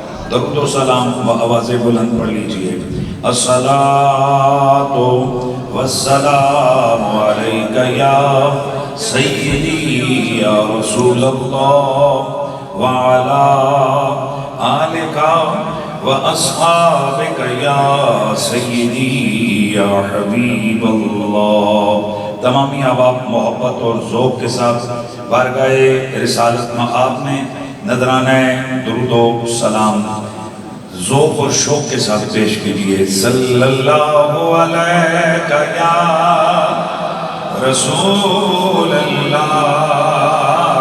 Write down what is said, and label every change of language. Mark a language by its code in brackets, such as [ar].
[ur] درود و سلام و آواز بلند پڑھ لیجئے. [ar] الصلاة والسلام عليك يا سيدي يا رسول الله وعلى آلك وأصحابك يا سيدي يا حبيب الله. [ur] تمامی احباب محبت اور ذوق کے ساتھ بارگاہ رسالت مآب میں نذرانہ درود و سلام ذوق اور شوق کے ساتھ پیش کیجئے. [ar] صلی اللہ علیہ یا رسول اللہ.